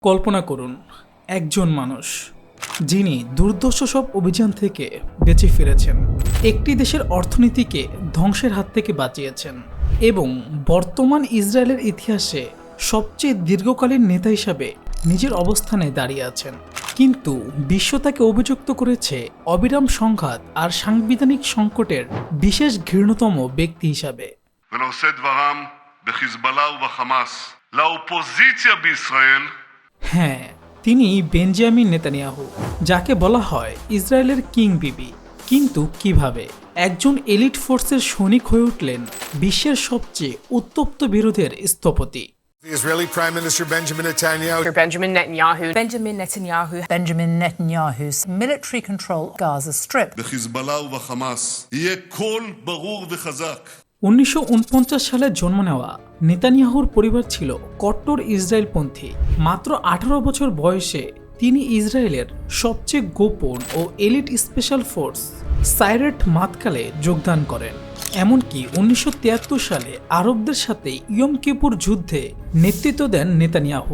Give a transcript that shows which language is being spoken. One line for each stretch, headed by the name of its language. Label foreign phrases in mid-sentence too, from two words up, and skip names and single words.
Bangla: কল্পনা করুন একজন মানুষ যিনি দুর্ধর্ষ সব অভিযান থেকে বেঁচে ফিরেছেন, একটি দেশের অর্থনীতিকে ধ্বংসের হাত থেকে বাঁচিয়েছেন এবং বর্তমান ইসরায়েলের ইতিহাসে সবচেয়ে দীর্ঘকালীন নেতা হিসাবে নিজের অবস্থানে দাঁড়িয়ে আছেন। কিন্তু বিশ্ব তাকে অভিযুক্ত করেছে অবিরাম সংঘাত আর সাংবিধানিক সংকটের বিশেষ ঘৃণ্যতম ব্যক্তি হিসাবে।
Hebrew: ולעושי דברם בחיזבאללה ובחמאס, לאופוזיציה בישראל।
Bangla: হ্যাঁ, তিনি বেঞ্জামিন নেতানিয়াহু, যাকে বলা হয় ইসরায়েলের কিং বিবি। কিন্তু কিভাবে একজন এলিট ফোর্সের সৈনিক হয়ে উঠলেন বিশ্বের সবচেয়ে উত্তপ্ত বিরোধের স্থপতি?
English: The Israeli Prime Minister Benjamin Netanyahu. Benjamin Netanyahu's military control Gaza Strip.
Hebrew: בחיזבאללה ובחמאס יהיה קול ברור וחזק.
Bangla: 1949 সালে জন্ম নেওয়া নেতানিয়াহুর পরিবার ছিল কট্টর ইসরায়েলপন্থী। মাত্র 18 বছর বয়সে তিনি ইসরায়েলের সবচেয়ে গোপন ও
English: elite special force
Bangla: সাইরেট মাতকালে যোগদান করেন। এমনকি 1973 সালে আরবদের সাথে ইয়ম কিপুর যুদ্ধে নেতৃত্ব দেন নেতানিয়াহু।